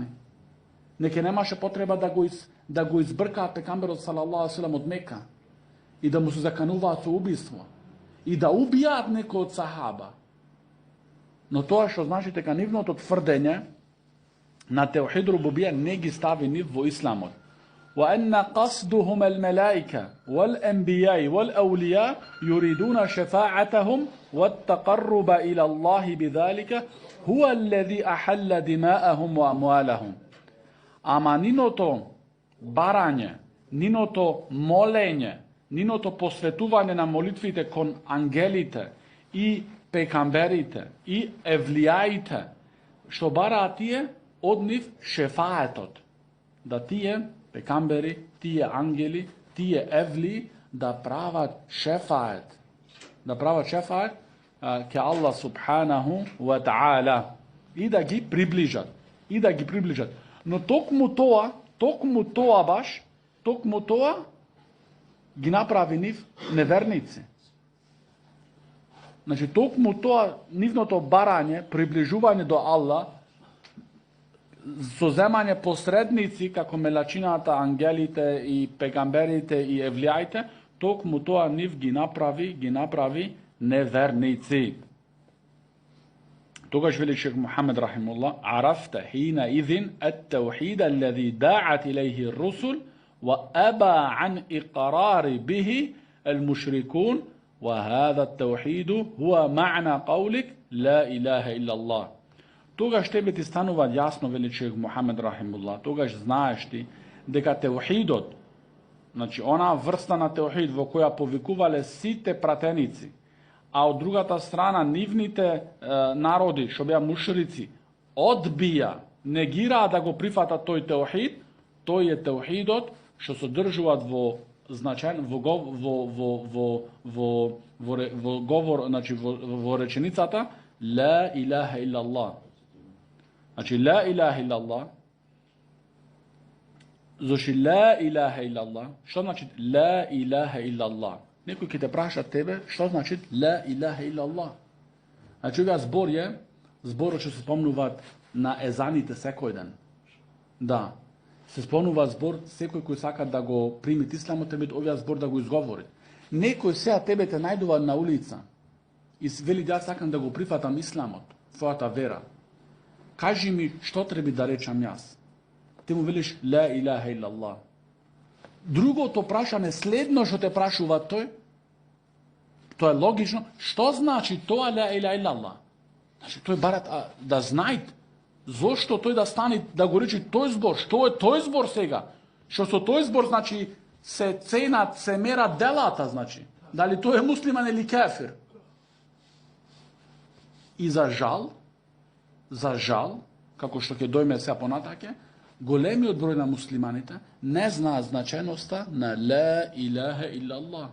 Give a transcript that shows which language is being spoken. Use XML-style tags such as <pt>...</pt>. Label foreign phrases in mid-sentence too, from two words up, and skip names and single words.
<mk>Неке немаше потреба да го избркаат пекамберот</mk> <ar>صلى الله عليه</ar> <mk>од Мека и да му се закануваат со убиство и да убијаат некој од сахаба. Но тоа што значи дека нивното тврдење на</mk> <ar>توحيد الربوبية</ar> <mk>не ги стави нив во исламот.</mk> <ar>وأن قصدهم الملائكة والأنبياء والأولياء يريدون شفاعتهم والتقرب إلى الله بذلك هو الذي أحل دماءهم وأموالهم.</ar> <mk>Ama nino to барање, нино то молење, нино то посветување на молитвите кон ангелите и пекамберите и евлијаите, што бараат тие од нив шефаетот. Да тие пекамбери, тие ангели, тие евли да прават шефает. Да прават шефает ке Аллах</mk> <ar>سبحانه وتعالى</ar> <mk>и да ги приближат. И да ги приближат. Но токму тоа ги направи нив неверници. Значи, токму тоа, нивното барање, приближување до Аллах, соземање посредници, како мелачината, ангелите и пегамберите и евлијаите, токму тоа нив ги направи неверници. Тогаш вели шейх Мухаммед рахимуллах:</mk> <ar>"عرفت حينئذ التوحيد الذي دعت إليه الرسل وأبى عن الإقرار به المشركون وهذا التوحيد هو معنى قولك لا إله إلا الله."</ar> <mk>Тогаш тебе ти станува јасно, вели шейх Мухаммед рахимуллах, тогаш знаеш ти дека теухидот, значи она врста на теухид во која повикувале сите пратеници, а од другата страна нивните народи, што беа мушрици, одбија, негираа да го прифатат тој теухид, тој е теухидот што содржуваат во значаен во говор, значи во реченицата</mk> <ar>لا إله إلا الله. Значи لا إله إلا الله. Зоши لا إله إلا الله. Што значи لا إله إلا الله?</ar> <mk>Некој ќе те праша тебе, што значи</mk> <ar>لا إله إلا الله?</ar> <mk>Значи оваа збор е зборот што се спомнуваат на езаните секој ден. Да. Се спомнува збор, секој кој сака да го прими исламот, треба оваа збор да го изговори. Некој сега тебе те најдува на улица и вели да сакам да го прифатам исламот, твојата вера. Кажи ми што треба да речам јас. Ти му велиш</mk> <ar>لا إله إلا الله.</ar> <mk>Другото прашање, следно што те прашува тој, тоа е логично, што значи тоа</mk> <ar>لا إله إلا الله?</ar> <mk>Значи тој барат да знајт зошто тој да стане да го речи тој збор, што е тој збор сега? Што со тој збор значи се ценат, се мерат делата, значи. Дали тој е муслиман или кафир? И за жал, како што ќе дојме сега понатаке, големиот број на муслиманите не знаат значеноста на</mk> <ar>لا إله إلا الله.</ar>